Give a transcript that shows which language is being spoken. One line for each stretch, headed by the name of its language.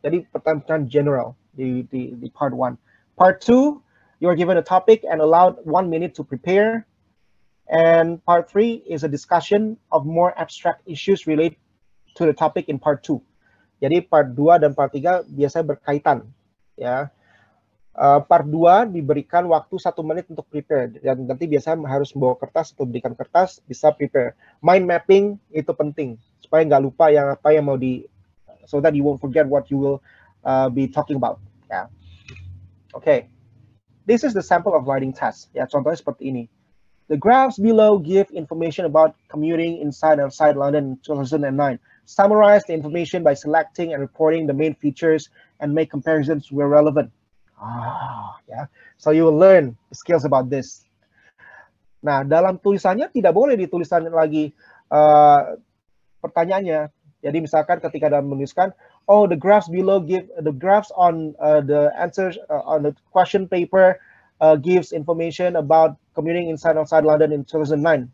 Indonesian: Jadi pertanyaan general di part 1.
English: Part 2, you are given a topic and allowed 1 minute to prepare. And part 3 is a discussion of more abstract issues related to the topic in part 2.
Indonesian: Jadi part 2 dan part 3 biasanya berkaitan, ya. Part 2 diberikan waktu 1 menit untuk prepare, dan nanti biasanya harus membawa kertas atau berikan kertas, bisa prepare. Mind mapping itu penting supaya nggak lupa yang apa yang mau
English: so that you won't forget what you will be talking about.
Indonesian: Ya.
English: Okay, this is the sample of writing test.
Indonesian: Ya, contohnya seperti ini.
English: The graphs below give information about commuting inside and outside London in 2009. Summarize the information by selecting and reporting the main features and make comparisons where relevant. Yeah. So you will learn skills about this.
Indonesian: Nah, dalam tulisannya tidak boleh dituliskan lagi pertanyaannya. Jadi misalkan ketika dalam menuliskan, oh,
English: the graphs below give the graphs on the answers on the question paper gives information about commuting inside and outside London in 2009.